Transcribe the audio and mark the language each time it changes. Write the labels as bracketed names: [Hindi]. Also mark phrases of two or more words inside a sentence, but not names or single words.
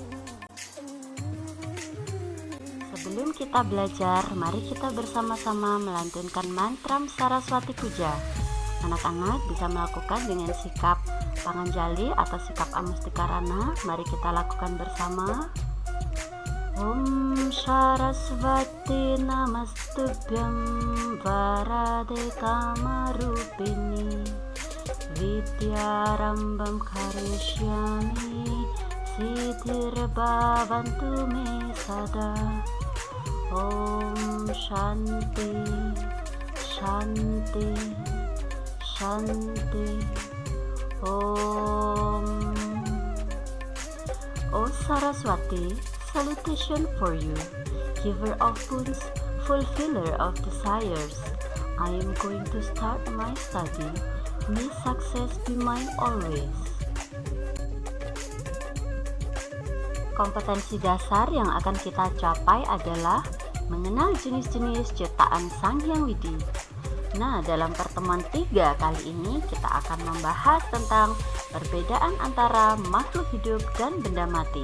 [Indonesian] Sebelum kita belajar, mari kita bersama-sama melantunkan mantra Saraswati Puja. Anak-anak bisa melakukan dengan sikap panganjali atau sikap amustikarana. Mari kita lakukan bersama. [Sanskrit] Om Saraswati Namastubhyam Varade Kamarupini Vidyarambam Karishyami Siddhirbhavantu me sada. Om Shanti Shanti Shanti. Om. [English] O Saraswati, salutation for you, giver of boons, fulfiller of desires. I am going to start my study. May success be mine always. [Indonesian] Kompetensi dasar yang akan kita capai adalah mengenal jenis-jenis ciptaan Sang Hyang Widi. Nah, dalam pertemuan 3 kali ini kita akan membahas tentang perbedaan antara makhluk hidup dan benda mati.